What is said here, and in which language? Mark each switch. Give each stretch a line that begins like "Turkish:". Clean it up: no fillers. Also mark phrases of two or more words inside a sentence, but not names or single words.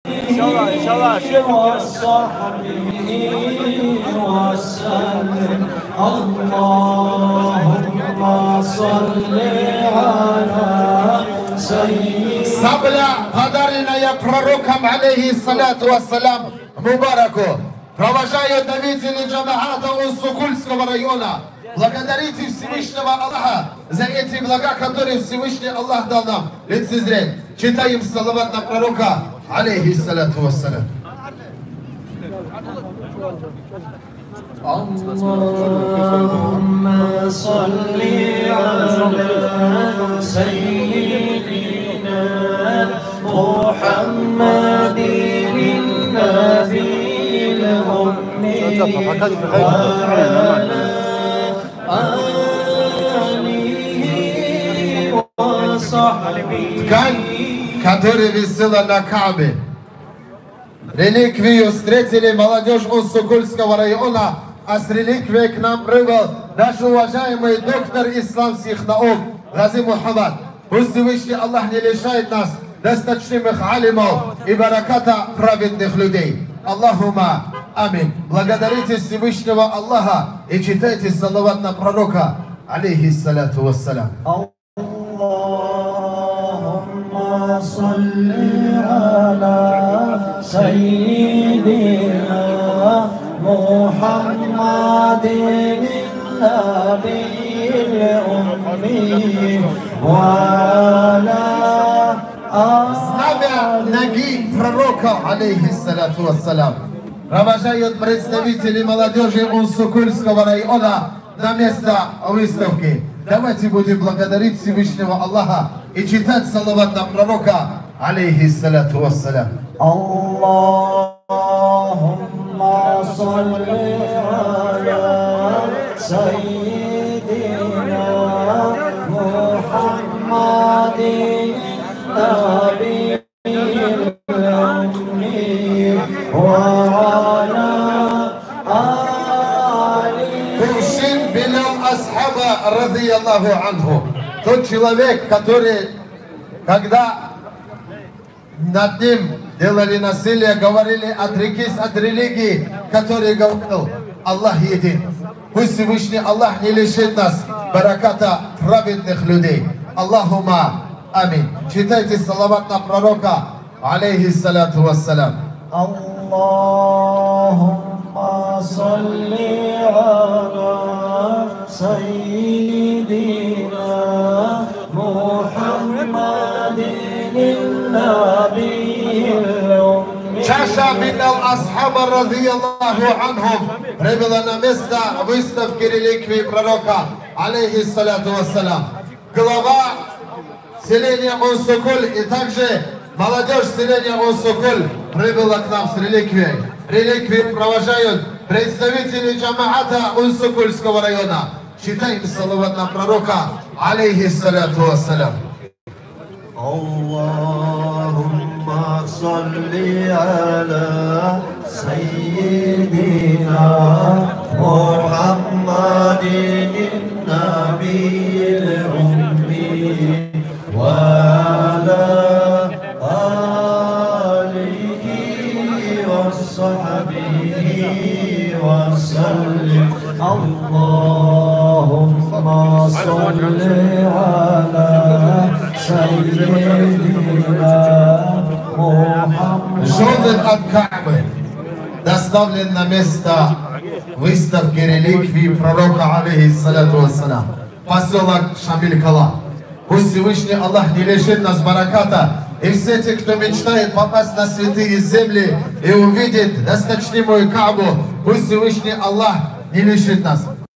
Arabic: وصحبه وسلم. اللهم صل على سيدنا.
Russian: Сабля, подаренная пророком,
Arabic: عليه الصلاة والسلام,
Russian: мубараку, провожают давители джамаата Уссукульского района. Благодарите Всевышнего Аллаха за эти блага, которые Всевышний Аллах дал нам лицезреть. Читаем салават на пророка,
Arabic: عليه الصلاة والسلام. اللهم صل على سيدنا محمد النبي الأمي وعلى آله وصحبه.
Russian: Ткань, которая висела на Каабе. Реликвию встретили молодежь Уссукульского района, а с реликвией к нам прибыл наш уважаемый доктор исламских наук Гази Мухаммад. Пусть Всевышний Аллах не лишает нас досточных алимов и бараката праведных людей.
Arabic: اللهم آمين.
Russian: Благодарите Всевышнего Аллаха и читайте салават на пророка,
Arabic: عليه الصلاة والسلام. اللهم صل على سيدنا محمد النبي الأمي وعلى
Russian: Знамя ноги пророка,
Arabic: عليه الصلاة والسلام,
Russian: провожают представители молодежи Уссукульского района на место выставки. Давайте будем благодарить Всевышнего Аллаха и читать салават на пророка,
Arabic: عليه الصلاة والسلام. اللهم صل على سيدنا محمد النبي الأمي وعلى
Russian: Куршин бин Асхаба,
Arabic: رضي الله عنه.
Russian: Тот человек, который, когда над ним делали насилие, говорили: отрекись от религии, который говорил: Аллах един. Пусть Всевышний Аллах не лишит нас бараката праведных людей.
Arabic: اللهم آمين.
Russian: Читайте салават на пророка,
Arabic: عليه الصلاة والسلام. اللهم صل على سيدنا محمد النبي الأمي.
Russian: Чаша бин Асхаба,
Arabic: رضي الله عنهم,
Russian: прибыла на место выставки реликвий пророка,
Arabic: عليه الصلاة والسلام.
Russian: Глава селения Уссукуль и также молодежь селения Уссукуль прибыла к нам с реликвией. Реликвии провожают представители джамаата Уссукульского района. Читаем салават на пророка,
Arabic: عليه الصلاة والسلام. اللهم صل على سيدنا محمد النبي الأمي وعلى آله وصحبه وسلم. اللهم صل على سيدنا محمد.
Russian: Журнал от Каабы доставлен на место выставки реликвий пророка,
Arabic: عليه الصلاة والسلام,
Russian: поселок Шамиль-Кала. Пусть Всевышний Аллах не лишит нас бараката, и все те, кто мечтает попасть на святые земли и увидеть досточнимую Каабу, пусть Всевышний Аллах не лишит нас.